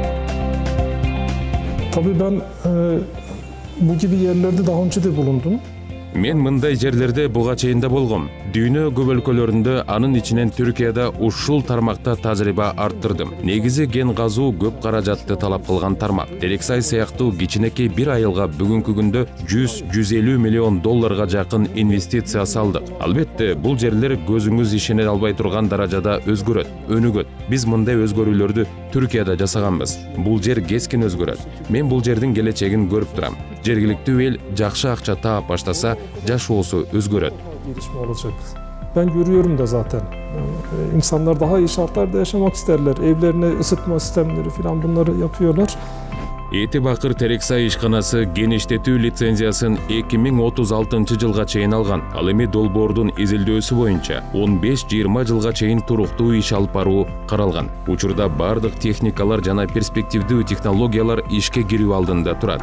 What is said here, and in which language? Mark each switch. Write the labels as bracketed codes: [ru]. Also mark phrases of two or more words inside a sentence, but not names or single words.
[tr] Tabii ben bu gibi yerlerde daha önce de bulundum. [ky] Мен мындай жерлерде буга чейин да болгом. Дүйнө көп өлкөлөрүндө, анын ичинен Түркияда ушул тармакта тажрыйба арттырдым. Негизи ген казуу көп каражатты талап кылган тармак. Терексай сыяктуу кичинекей бир айылга бүгүнкү күндө 100-150 миллион долларга жакын инвестиция салдык. Албетте, бул жерлер көзүңүз ишене албай турган даражада өзгөрөт, өнүгөт. Биз мындай өзгөрүүлөрдү Түркияда жасаганбыз. Бул жер кескин өзгөрөт. Мен бул жердин келечегин көрүп турам. Жергиликтүү эл жакшы акча таап баштаса, жашоосу özgöröt. [tr] Gelişme olacak. Ben görüyorum da zaten. İnsanlar daha iyi şartlarda yaşamak isterler. Evlerine ısıtma sistemleri falan bunları yapıyorlar. [ky] Эти Бакыр Терексай ишканасы ген иштетүү лицензиясын 2036 жылга чейин алган. Ал эми долбоордун изилдөөсү боюнча 15-20 жылга чейин туруктуу иш алып баруу каралган. Учурда бардык техникалар жана перспективдүү технологиялар ишке кирүү алдында турат.